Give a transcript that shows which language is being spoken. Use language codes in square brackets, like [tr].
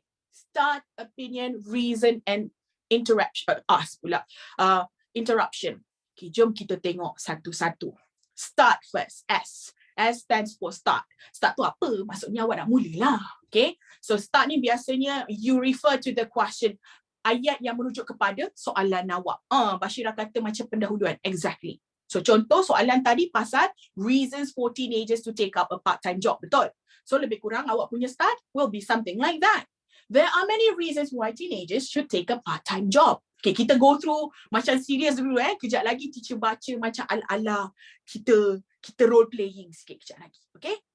[en] Start, opinion, reason and interruption. Interruption. Okay, [ms] jom kita tengok satu-satu. [en] Start first. S. [ms] S stands for start. Start tu apa? Maksudnya awak nak mulalah. Okay. [en] So start ni biasanya you refer to the question. [ms] Ayat yang merujuk kepada soalan awak. Bashira kata macam pendahuluan. Exactly. [en] So contoh soalan tadi pasal reasons for teenagers to take up a part-time job. Betul. So [ms] lebih kurang awak punya [en] start will be something like that. There are many reasons why teenagers should take a part-time job. [ms] Okay, kita go through macam serius dulu Kejap lagi teacher baca macam ala-ala kita role playing sikit kejap lagi. Okay?